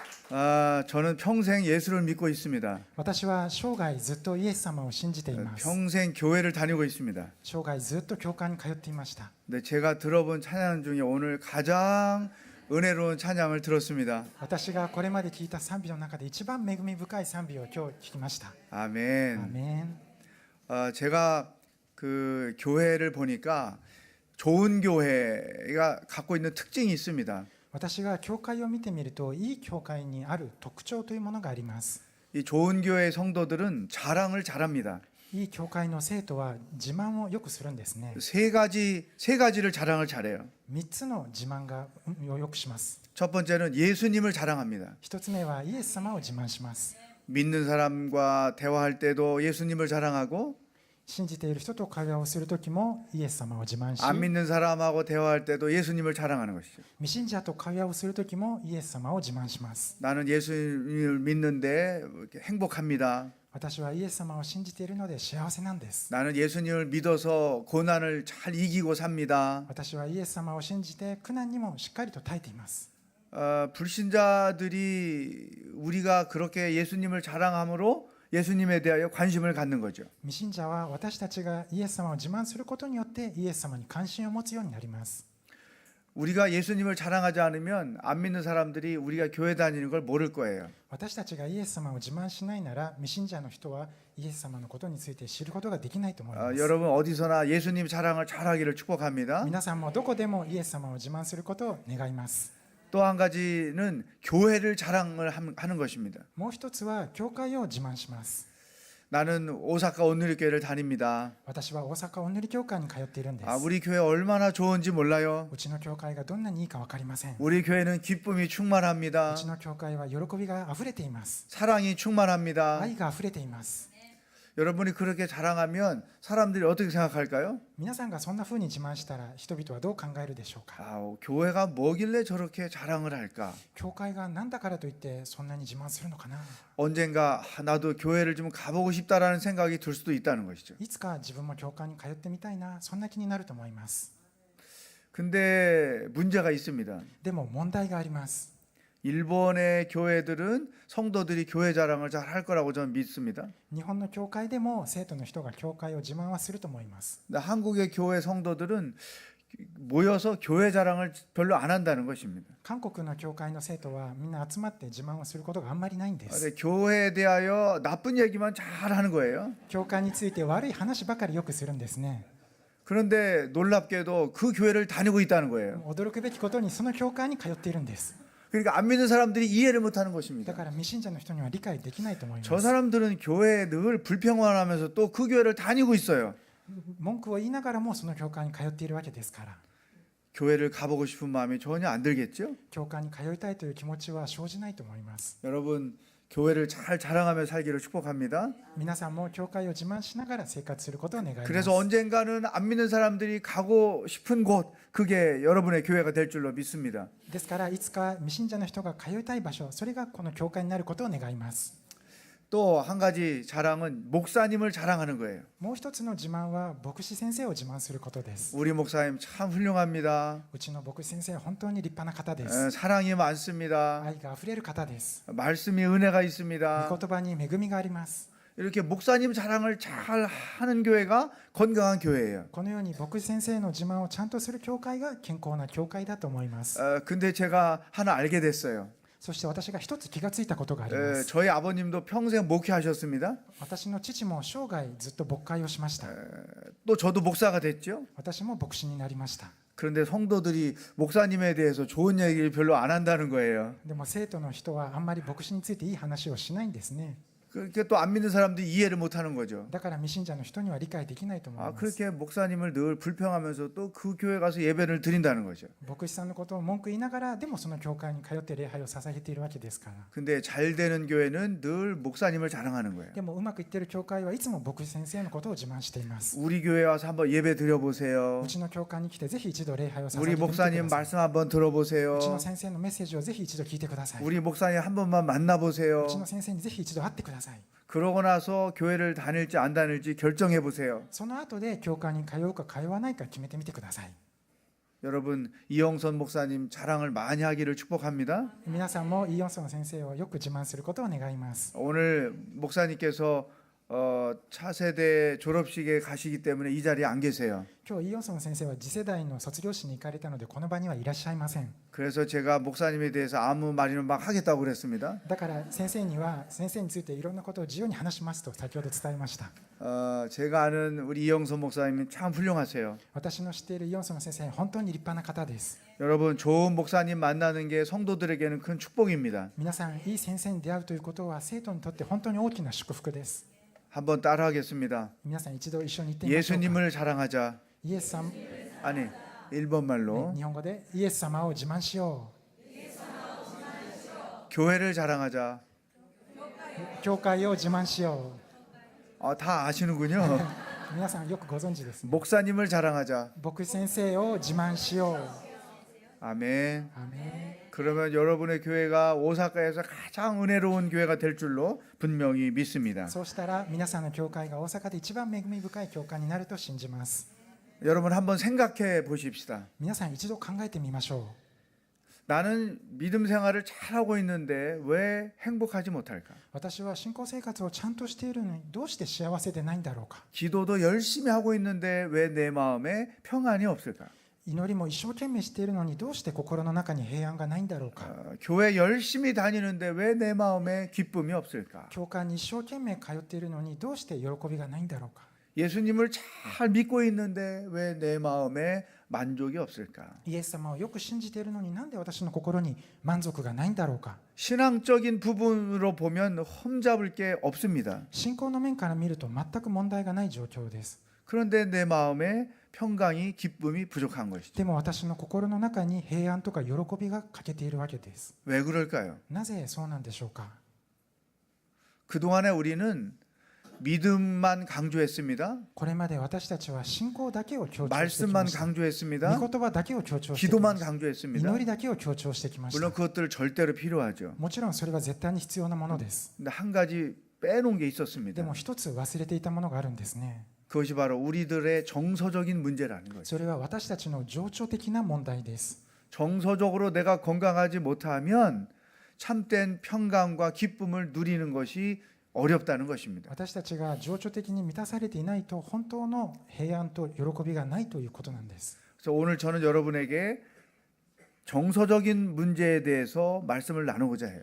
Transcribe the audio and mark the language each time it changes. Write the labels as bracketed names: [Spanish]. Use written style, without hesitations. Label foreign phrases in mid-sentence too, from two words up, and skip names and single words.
[Korean] 저는 평생 예수를 믿고 있습니다. [Japanese] 私は生涯ずっとイエス様を信じています。 [Korean] 평생 교회를 다니고 있습니다. [Japanese] 生涯ずっと教会に通っていました。 [Korean] 네, 제가 들어본 찬양 중에 오늘 가장 은혜로운 찬양을 들었습니다. [Japanese] 私がこれまで聞いた賛美の中で一番恵み深い賛美を今日聞きました。 [Korean] 아멘. [Japanese] アーメン。 [Korean] 제가 그 교회를 보니까 좋은 교회가 갖고 있는 특징이 있습니다. [Japanese] 私が教会を見てみると、いい教会にある特徴というものがあります。 [Korean] 이 좋은 교회의 성도들은 자랑을 잘합니다. [Japanese] いい教会の生徒は自慢をよくするんですね。 [Korean] 세 가지를 자랑을 잘해요. [Japanese] 3 つの自慢がよくします。 [Korean] 첫 번째는 예수님을 자랑합니다. [Japanese] 1 つ目はイエス様を自慢します。 [Korean] 믿는 사람과 대화할 때도 예수님을 자랑하고 [Japanese] 信じている人と会話をするときもイエス様を自慢し、 [Korean] 안 믿는 사람하고 대화할 때도 예수님을 자랑하는 것이죠. [Japanese] 未信者と会話をするときもイエス様を自慢します。 [Korean] 나는 예수님을 믿는데 행복합니다. [Japanese] 私はイエス様を信じているので幸せなんです。 [Korean] 나는 예수님을 믿어서 고난을 잘 이기고 삽니다. [Japanese] 私はイエス様を信じて苦難にもしっかりと耐えています。 [Korean] 불신자들이 우리가 그렇게 예수님을 자랑함으로 예수님에 대하여 관심을 갖는 거죠. [Japanese] 未信者は私たちがイエス様を自慢することによってイエス様に関心を持つようになります。 [Korean] 우리가 예수님을 자랑하지 않으면 안 믿는 사람들이 우리가 교회 다니는 걸 모를 거예요. [Japanese] 私たちがイエス様を自慢しないなら、未信者の人はイエス様のことについて知ることができないと思います。 [Korean] 여러분 어디서나 예수님 자랑을 잘하기를 축복합니다. [Japanese] 皆さんもどこでもイエス様を自慢することを願います。 [Korean] 또 한 가지는 교회를 자랑을 하는 것입니다. [Japanese] もう一つは教会を自慢します。 [Korean] 나는 오사카 온누리교회를 다닙니다. [Japanese] 私は大阪お塗り教会に通っているんです。 [Korean] 우리 교회 얼마나 좋은지 몰라요. [Japanese] うちの教会がどんなにいいか分かりません。 [Korean] 우리 교회는 기쁨이 충만합니다. [Japanese] うちの教会は喜びがあふれています。 [Korean] 사랑이 충만합니다. [Japanese] 愛があふれています。 [Korean] 여러분이 그렇게 자랑하면 사람들이 어떻게 생각할까요? [Japanese] 皆さんがそんな風に自慢したら人々はどう考えるでしょうか。 [Korean] 교회가 뭐길래 저렇게 자랑을 할까? [Japanese] 教会が何だからといってそんなに自慢するのかな。 [Korean] 언젠가 나도 교회를 좀 가보고 싶다라는 생각이 들 수도 있다는 것이죠. [Japanese] いつか自分も教会に通ってみたいな、そんな気になると思います。 [Korean] 근데 문제가 있습니다. [Japanese] でも問題があります。 [Korean] 일본의 교회들은 성도들이 교회 자랑을 잘 할 거라고 저는 믿습니다. [Japanese] 日本の教会でも生徒の人が教会を自慢はすると思います。 [Korean] 근데 한국의 교회 성도들은 모여서 교회 자랑을 별로 안 한다는 것입니다. [Japanese] 韓国の教会の生徒はみんな集まって自慢をすることがあんまりないんです。 [Korean] 근데 교회에 대하여 나쁜 얘기만 잘 하는 거예요. [Japanese] 教会について悪い話ばかりよくするんですね。 [Korean] 그런데 놀랍게도 그 교회를 다니고 있다는 거예요. [Japanese] 驚くべきことにその教会に通っているんです。 [Korean] 그러니까 안 믿는 사람들이 이해를 못하는 [Japanese] だ [Korean] 것입니다. [Japanese] から未信者の人には理解できないと思いま [Korean] 저 [Japanese] す。 [Korean] 사람들은 교회에 늘 불평하면서 또 그 교회를 다니고 있어요. [Japanese] 文句を言いながらもその教会に通っているわけですから。 [Korean] 교회를 가보고 싶은 마음이 전혀 안 들겠죠? [Japanese] 教会に通いたいという気持ちは生じないと思います。 [Korean] 여러분 교회를 잘 자랑하며 살기를 축복합니다. [Japanese] 皆さんも教会を自慢しながら生活することを願います。 [Korean] 그래서 언젠가는 안 믿는 사람들이 가고 싶은 곳, 그게 여러분의 교회가 될 줄로 믿습니다. [Japanese] ですからいつか未信者の人が通いたい場所、それがこの教会になることを願います。 [Korean] 또 한 가지 자랑은 목사님을 자랑하는 거예요. [Japanese] もう一つの自慢は牧師先生を自慢することです。 [Korean] 우리 목사님 참 훌륭합니다. [Japanese] うちの牧師先生は本当に立派な方です。 [Korean] 사랑이 많습니다. [Japanese] 愛があふれる方です。 [Korean] 말씀이 은혜가 [Japanese] 御 [Korean] 있습니다. [Japanese] 言葉に恵みがあります。 [Korean] 이렇게 목사님 자랑을 잘 하는 교회가 건강한 교회예요. [Japanese] このように牧師先生の自慢をちゃんとする教会が健康な教会だと思います。 [Korean] 근데 제가 하나 알게 됐어요. [Japanese] そして私が一つ気がついたことがあります。 [Korean] 저희 아버님도 평생 목회하셨습니다. [Japanese] 私の父も生涯ずっと牧会をしました。 [Korean] 또 저도 목사가 됐죠. [Japanese] 私も牧師になりました。 [Korean] 그런데 성도들이 목사님에 대해서 좋은 얘기를 별로 안 한다는 거예요. [Japanese] でも生徒の人はあんまり牧師についていい話をしないんですね。 [Korean] 그렇게 또 안 믿는 사람들이 이해를 못하는 거죠. [Japanese] だから未信者の人には理解できないと思います。 [Korean] 그렇게 목사님을 늘 불평하면서 또 그 교회 가서 예배를 드린다는 거죠. [Japanese] 牧師さんのことを文句言いながらでもその教会に通って礼拝を捧げているわけですから。 [Korean] 근데 잘 되는 교회는 늘 목사님을 자랑하는 거예요. [Japanese] でもうまくいっている教会はいつも牧師先生のことを自慢しています。 [Korean] 우리 교회 와서 한번 예배 드려보세요. [Japanese] うちの教会に来てぜひ一度礼拝を捧げ [Korean] 우리 [Japanese] てみてく [Korean] 목사님 [Japanese] ださい。 [Korean] 말씀 한번 들어보세요. [Japanese] うちの先生のメッセージをぜひ一度聞いてください。 [Korean] 우리 목사님 한 번만 만나보세요. [Japanese] うちの先生にぜひ一度会ってください。 [Korean] 그러고 나서 교회를 다닐지 안 다닐지 결정해 보세요. [Japanese] その後で教会に通うか通わないか決めてみてください。 [Korean] 여러분 이영선 목사님 자랑을 많이 하기를 축복합니다. [Japanese] 皆さんもイ・ヨンソン先生をよく自慢することを願います。 [Korean] 오늘 목사님께서 차세대 졸업식에 가시기 때문에 이 자리에 안 계세요. [Japanese] 今日イ・ヨンソン先生は次世代の卒業式に行かれたのでこの場にはいらっしゃいません。 [Korean] 그래서 제가 목사님에 대해서 아무 말이나 막 하겠다고 그랬습니다. [Japanese] だから先生についていろんなことを自由に話しますと先ほど伝えました。 [Korean] 제가 아는 우리 이영선 목사님은 참 훌륭하세요. [Japanese] 私の知っているイ・ヨンソン先生本当に立派な方です。 [Korean] 여러분 좋은 목사님 만나는 게 성도들에게는 큰 축복입니다. [Japanese] 皆さんいい先生に出会うということは生徒にとって本当に大きな祝福です。 [Korean] 한번 따라하겠습니다. [Japanese] 皆さん一度一緒に言ってみましょうか。 [Korean] 예수님을 자랑하자. [Japanese] イエス様、 [Korean] 아니 일본 말로 [Japanese] 日本語でイエス様を自慢しよ [Korean] 교회를 자랑하자. [Japanese] う。教会を自慢しよ [Korean] 다 아시는군요. [Japanese] う。皆さんよくご存知ですね。 [Korean] 목사님을 자랑하자. [Japanese] 牧師先生を自慢しよう。 [Korean] 아멘. [Japanese] アメン。 [Korean] 그러면 여러분의 교회가 오사카에서 가장 은혜로운 교회가 될 줄로 분명히 믿습니다. [Japanese] そうしたら皆さんの教会が大阪で一番恵み深い教会になると信じます。 [Korean] 여러분 한번 생각해 보십시다. [Japanese] 皆さん一度考えてみましょ [Korean] 나는 믿음 생활을 잘하고 있는데 왜 행복하지 못할까? [Japanese] う。私は信仰生活をちゃんとしているのにどうして幸せでないんだろうか。 [Korean] 기도도 열심히 하고 있는데 왜 내 마음에 평안이 없을까? [Japanese] 祈りも一生懸命しているのにどうして心の中に平安がないんだろうか。 [Korean] 교회 열심히 다니는데 왜 내 마음에 기쁨이 없을까? [Japanese] 教会に一生懸命通っているのにどうして喜びがないんだろうか。 [Korean] 예수님을 잘 믿고 있는데 왜 내 마음에 만족이 없을까? [Japanese] イエス様をよく信じているのになんで私の心に満足がないんだろうか。 [Korean] 신앙적인 부분으로 보면 흠잡을 게 없습니다. [Japanese] 信仰の面から見ると全く問題がない状況です。 [Korean] 그런데 내 마음에 평강이 기쁨이 부족한 것이죠. [Japanese] でも私の心の中に平安とか喜びが欠けているわけです。 [Korean] 왜 그럴까요? [Japanese] なぜそうなんでしょうか。 [Korean] 그동안에 우리는 믿음만 강조했습니다. [Japanese] これまで私たちは信仰だけを強調してき [Korean] 말씀만 [Japanese] ました。 [Korean] 강조했습니다. [Japanese] 御言葉だけを強調してき [Korean] 기도만 [Japanese] ました。 [Korean] 강조했습니다. [Japanese] 祈りだけを強調してきまし [Korean] 물론 [Japanese] た。 [Korean] 그것들 절대로 필요하죠. [Japanese] もちろんそれは絶対に必要なものです。 [Korean] 근데 한 가지 빼놓은 게 [Japanese] で [Korean] 있었습니다. [Japanese] も一つ忘れていたものがあるんですね。 [Korean] 그것이 바로 우리들의 정서적인 문제라는 거죠. [Japanese] それは私たちの情緒的な問題です。 [Korean] 정서적으로 내가 건강하지 못하면 참된 평강과 기쁨을 누리는 것이 어렵다는 것입니다. [Japanese] 私たちが情緒的に満たされていないと本当の平安と喜びがないということなんです。 [Korean] 그래서 오늘 저는 여러분에게 정서적인 문제에 대해서 말씀을 나누고자 해요.